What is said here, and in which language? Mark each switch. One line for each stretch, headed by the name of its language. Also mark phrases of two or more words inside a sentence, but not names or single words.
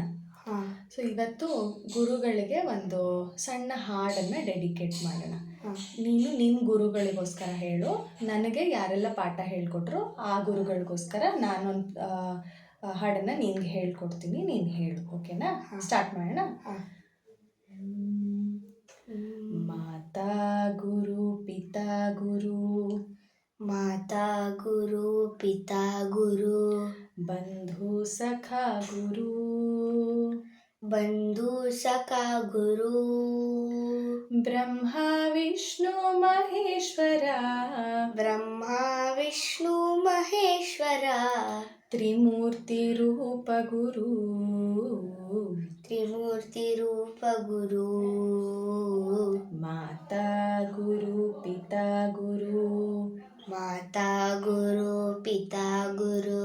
Kannada: ಸೊ ಇವತ್ತು ಗುರುಗಳಿಗೆ ಒಂದು ಸಣ್ಣ ಹಾಡನ್ನು ಡೆಡಿಕೇಟ್ ಮಾಡೋಣ. ನೀನು ನಿನ್ನ ಗುರುಗಳಿಗೋಸ್ಕರ ಹೇಳು, ನನಗೆ ಯಾರೆಲ್ಲ ಪಾಠ ಹೇಳ್ಕೊಟ್ರು ಆ ಗುರುಗಳಿಗೋಸ್ಕರ ನಾನೊಂದು ಹಾಡನ್ನು ನಿನ್ಗೆ ಹೇಳ್ಕೊಡ್ತೀನಿ, ನೀನು ಹೇಳು. ಓಕೆನಾ? ಸ್ಟಾರ್ಟ್ ಮಾಡೋಣ.
Sanskrit: ಮಾತಾ ಗುರು ಪಿತಾ ಗುರು, ಮಾತಾ ಗುರು ಪಿತಾ ಗುರು, ಬಂಧು ಸಖಾ ಗುರು, ಬಂಧು ಸಖಾ ಗುರು, ಬ್ರಹ್ಮ ವಿಷ್ಣು ಮಹೇಶ್ವರ, ಬ್ರಹ್ಮ ವಿಷ್ಣು ಮಹೇಶ್ವರ, ತ್ರಿಮೂರ್ತಿ ರೂಪ ಗುರು, ತ್ರಿಮೂರ್ತಿ ರೂಪ ಗುರು, ಮಾತಾ ಗುರು ಪಿತಾ ಗುರು, ಮಾತಾ ಗುರು ಪಿತಾ ಗುರು,